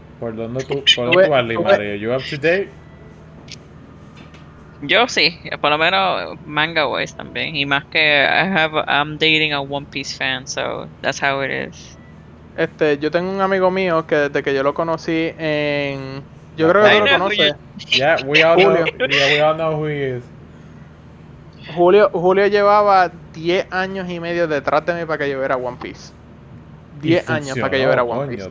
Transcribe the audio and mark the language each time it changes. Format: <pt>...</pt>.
<es>¿Por dónde tú vas, Mario?</es> <en>You up to date?</en> <es>Yo sí, por lo menos manga wise también. Y más que</es> <en>I'm dating a One Piece fan, so that's how it is.</en> <es>Yo tengo un amigo mío que desde que yo lo conocí en... Yo creo que tú lo conoces.</es> <en>Yeah, we all know who he is.</en> <es>Julio llevaba 10 años y medio detrás de mí para que yo viera One Piece. 10 años para que yo viera One Piece.</es>